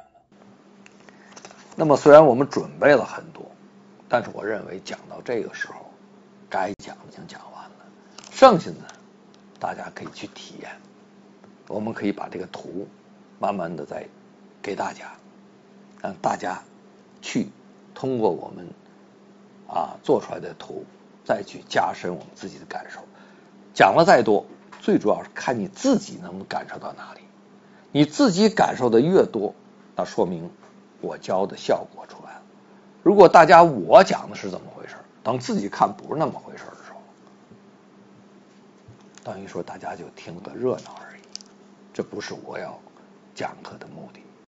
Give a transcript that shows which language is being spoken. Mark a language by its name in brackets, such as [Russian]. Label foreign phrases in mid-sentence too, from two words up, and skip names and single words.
[Chinese] 那麼雖然我們準備了很多，但是我認為講到這個時候，該講已經講完了，剩下的大家可以去體驗。我們可以把這個圖慢慢的再給大家，讓大家去通過我們做出來的圖，再去加深我們自己的感受。講了再多，最主要是看你自己能不能感受到哪裡。你自己感受的越多，那說明我教的效果出來了。如果大家我講的是怎麼回事，等自己看不是那麼回事的時候，等於說大家就聽個熱鬧而已，這不是我要講課的目的。